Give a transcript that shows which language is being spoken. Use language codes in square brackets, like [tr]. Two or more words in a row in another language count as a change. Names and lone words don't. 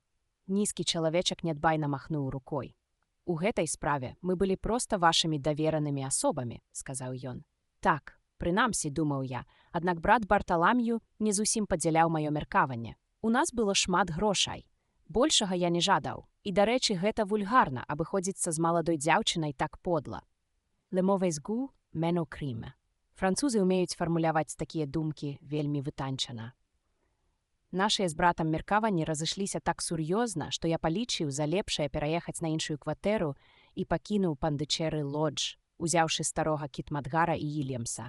[be] Нізкі чалавечак нядбайна махнуў рукой. У гэтай справе мы былі проста вашымі даверанымі асобамі, сказаў ён. Так, прынамсі, думаў я, аднак брат Барталам'ю не зусім падзяляў маё меркаванне. У нас было шмат грошай. Большага я не жадаў. І, дарэчы, гэта вульгарна, абыходзіцца з маладой дзяўчынай так подла. [fr] Le mauvais goût mène au crime. [be] Французы ўмеюць фармуляваць такія думкі вельмі вытанчана. Нашыя з братам меркаванні разышліся так сур'ёзна, што я палічыў за лепшае пераехаць на іншую кватэру і пакінуў Пандычэры лодж, узяўшы старога Кітмадгара і Ільямса.